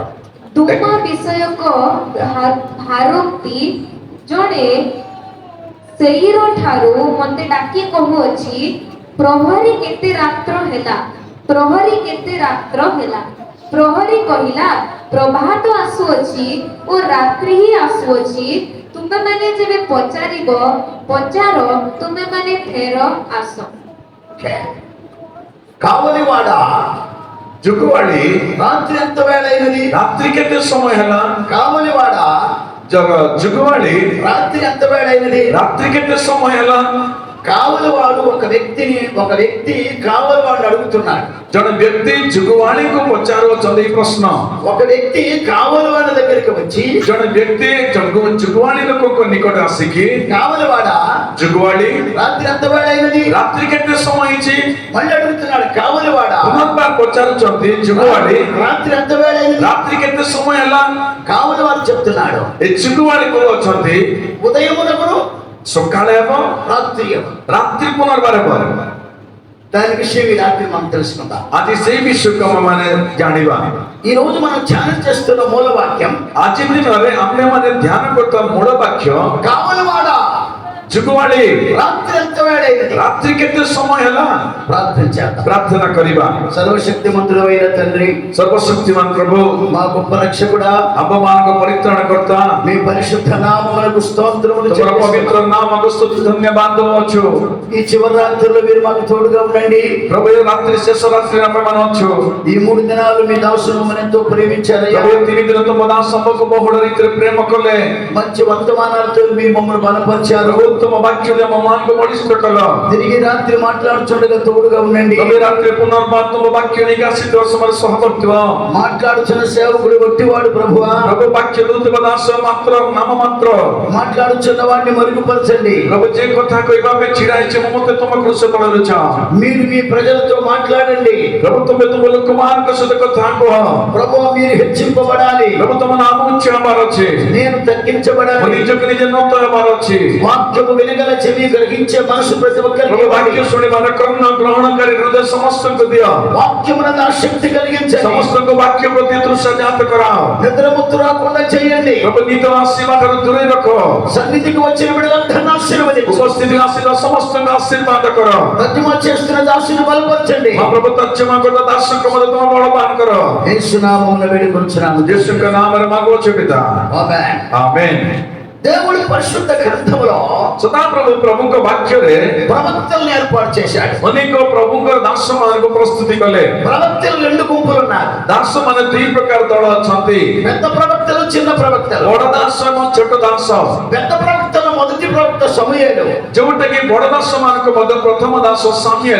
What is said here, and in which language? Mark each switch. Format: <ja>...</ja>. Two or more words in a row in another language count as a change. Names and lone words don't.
<or>ତୁମ ବିଷୟକ ଭାରୋକ୍ତି ଜଣେ ସେଇର ଠାରୁ ମତେ ଡାକି କହୁଅଛି, ପ୍ରହରୀ କେତେ ରାତ୍ର ହେଲା, ପ୍ରହରୀ କେତେ ରାତ୍ର ହେଲା। ପ୍ରହରୀ କହିଲା, ପ୍ରଭାତ ଆସୁଅଛି ଓ ରାତ୍ରି ହିଁ ଆସୁଅଛି। ତୁମେମାନେ ଯେବେ ପଚାର, ତୁମେମାନେ ଫେର ଆସ।</or> <te>కావలివాడా,</te> <or>ଜୁଗୁଆଳି,</or> <te>రాత్రి ఎంత వేళ అయినది?</te> <or>ରାତ୍ରି କେତେ ସମୟ ହେଲା?</or> <te>కావలివాడా,</te> <or>జుగువాడి,</or> <te>రాత్రి ఎంత వేళ అయినది?</te> <or>రాత్రి କେତେ ସମୟ ହେଲା?</or> <te>కావలివాడు ఒక వ్యక్తి కావలివాడిని అడుగుతున్నాడు.</te> <or>ଜଣେ ବ୍ୟକ୍ତି ଜୁଗୁଆଳିକୁ ପଚାରୁଅଛନ୍ତି ଏଇ ପ୍ରଶ୍ନ।</or> <te>ఒక వ్యక్తి కావలివాడి దగ్గరికి వచ్చి,</te> <or>ଜଣେ ବ୍ୟକ୍ତି ଜୁଗୁଆଳି ଲୋକଙ୍କ ନିକଟ ଆସିକି,</or> <te>కావలివాడా,</te> <or>ଜୁଗୁଆଳି,</or> <te>రాత్రి ఎంత వేళ అయినది?</te> <or>ରାତ୍ରି କେତେ ସମୟ ହେଇଛି?</or> <te>మళ్ళీ అడుగుతున్నాడు, కావలివాడా,</te> <or>ପୁନର୍ବାର ପଚାରୁଛନ୍ତି ଜୁଗୁଆଳି,</or> <te>రాత్రి ఎంత వేళ అయినది?</te> <or>ରାତ୍ରି କେତେ ସମୟ ହେଲା?</or> <te>కావలివాడు చెప్తున్నాడు,</te> <or>ଏ ଜୁଗୁଆଳି କହୁଅଛନ୍ତି</or> <te>ఉదయమునకును</te> <or>ସକାଳେ ହେବ,</or> <te>రాత్రి</te> <or>ରାତ୍ରି ପୁନର୍ବାର ହେବ।</or> <te>దాని విషయం ఈ రాత్రి మనం తెలుసుకుందాం.</te> <or>ଆଜି ସେଇ ବିଷୟକୁ ଆମେମାନେ ଜାଣିବା।</or> <te>ఈ రోజు మనం ధ్యానం చేస్తున్న మూల వాక్యం,</te> <or>ଆଜି ଦିନରେ ଆମେମାନେ ଧ୍ୟାନ କରୁଥିବା ମୂଳ ବାକ୍ୟ,</or> <te>కావలివాడా,</te> <or>ଜୁଗୁଆଳି,</or> <te>రాత్రి ఎంత వేళ అయినది?</te> <or>ରାତ୍ରି କେତେ ସମୟ ହେଲା?</or> <te>ప్రార్థన చేద్దాం.</te> <or>ପ୍ରାର୍ଥନା କରିବା।</or> <te>సర్వశక్తిమంతుడైన తండ్రి,</te> <or>ସର୍ବଶକ୍ତିମାନ ପ୍ରଭୁ,</or> <te>మా గొప్ప రక్షకుడా,</te> <or>ଆମ୍ଭମାନଙ୍କ ପରିତ୍ରାଣକର୍ତ୍ତା,</or> <te>మీ పరిశుద్ధ నామమునకు స్తోత్రములు</te> <or>ତୁମର</or> <te>చెల్లిస్తున్నాము.</te> <or>ପବିତ୍ର ନାମକୁ ସ୍ତୁତି ଧନ୍ୟବାଦ ଦଉଛୁ।</or> <te>ఈ చివరి రాత్రుల్లో మీరు మాకు తోడుగా ఉండండి.</te> <or>ପ୍ରଭୁ ଏ ରାତ୍ରି ଶେଷ ରାତ୍ରିରେ ଆମେମାନେ ଅଛୁ।</or> <te>ఈ 3 దినాలు మీ దాసును మనం ఎంతో ప్రేమించారయ్యా.</te> <or>ପ୍ରଭୁ 3 ଦିନ ତୁମ ଦାସ ଆମକୁ ବହୁଳ ରୀତିରେ ପ୍ରେମ କଲେ।</or> <te>మంచి వర్తమానాలతో మీ మమ్మల్ని బలపరిచారు.</te> <or>ପ୍ରଭୁ ତୁମ ବାକ୍ୟରେ ଆମ ମାନଙ୍କୁ ବଳିଷ୍ଠ କଲ।</or> <te>తిరిగి రాత్రి మాట్లాడుచుండగా తోడుగా ఉండండి.</te> <or>ତମେ ରାତିରେ ପୁନର୍ବାର ତୁମ ବାକ୍ୟ ନେଇକି ଆସିଥିବା ସମୟରେ ସହବର୍ତ୍ତିବ।</or> <te>మాట్లాడుచున్న సేవకుడు ఒట్టివాడు ప్రభువా.</te> <or>ପ୍ରଭୁ ବାକ୍ୟ ଦଉଥିବା ଦାସ ମାତ୍ର ନାମ ମାତ୍ର।</or> <te>మాట్లాడుచున్న వాడిని మరుగుపరచండి.</te> <or>ପ୍ରଭୁ ଯେ କଥା କହିବା ପାଇଁ ଛିଡ଼ା ହେଇଛି ମୁଁ ମୋତେ ତୁମ କୃଷ ତଳରେ ଛାଅ।</or> <te>మీరు మీ ప్రజలతో మాట్లాడండి.</te> <or>ପ୍ରଭୁ ତୁମେ ତୁମ ଲୋକମାନଙ୍କ ସହିତ କଥା କୁହ।</or> <te>ప్రభువా మీరు హెచ్చింపబడాలి.</te> <or>ପ୍ରଭୁ ତୁମ ନାମ ଉଚ୍ଚ ହେବାର ଅଛି।</or> <te>నేను</te> <or>ମୁଁ</or> <te>తగ్గించబడాలి.</te> <or>ନିଜକୁ ନିଜେ নত ହେବାର ଅଛି।</or> <te>వాక్యము వినగల చెవి గ్రహించే మనసు ప్రతి ఒక్కరికి</te> <or>ପ୍ରଭୁ</or> <te>ఇవ్వండి.</te> <or>ବାକ୍ୟ ଶୁଣିବାର କର୍ଣ୍ଣ ଗ୍ରହଣକାରୀ ହୃଦୟ ସମସ୍ତଙ୍କୁ ଦିଅ।</or> <te>వాక్యమునందు ఆసక్తి కలిగించండి.</te> <or>ସମସ୍ତଙ୍କୁ ବାକ୍ୟ ପ୍ରତି ତୃଷା ଜାତ କରାଅ।</or> <te>నిద్రముత్తు రాకుండా చేయండి.</te> <or>ପ୍ରଭୁ ନିଦ ଆସିବା ଠାରୁ ଦୂରେଇ ରଖ।</or> <te>సన్నిధికి వచ్చిన బిడ్డలందరినీ ఆశీర్వదించు.</te> <or>ଉପସ୍ଥିତି ଆସିବା ସମସ୍ତଙ୍କୁ ଆଶୀର୍ବାଦ କର।</or> <te>తర్జుమా చేస్తున్న దాసుని బలపరచండి.</te> <or>ମହାପ୍ରଭୁ ତର୍ଜମା କରୁଥିବା ଦାସଙ୍କ ମଧ୍ୟ ତୁମ ବଳବାନ କର।</or> <te>యేసు నామమున వేడుకొనుచున్నాము.</te> <or>ଯୀଶୁଙ୍କ ନାମରେ ମାଗୁଅଛୁ ପିତା।</or> <te>ఆమేన్. ఆమేన్। దేవుడి పరిశుద్ధ గ్రంథములో</te> <or>ସଦାପ୍ରଭୁ ପ୍ରଭୁଙ୍କ ବାକ୍ୟରେ</or> <te>ప్రవక్తలను ఏర్పాటు చేశాడు.</te> <or>ଅନେକ ପ୍ରଭୁଙ୍କର ଦାସମାନଙ୍କୁ ପ୍ରସ୍ତୁତି କଲେ।</or> <te>ప్రవక్తలు రెండు గుంపులు ఉన్నారు.</te> <or>ଦାସମାନେ ଦୁଇ ପ୍ରକାର ଦଳ ଅଛନ୍ତି।</or> <te>పెద్ద ప్రవక్తలు చిన్న ప్రవక్తలు.</te> <or>ବଡ ଦାସ ଏବଂ ଛୋଟ ଦାସ।</or> <te>పెద్ద ప్రవక్తలు మొదటి ప్రవక్త సమూయేలు.</te> <or>ଯୋଉଟା କି ବଡ ଦାସ ମାନଙ୍କ ମଧ୍ୟ ପ୍ରଥମ ଦାସ ସାମୁଏଲ।</or>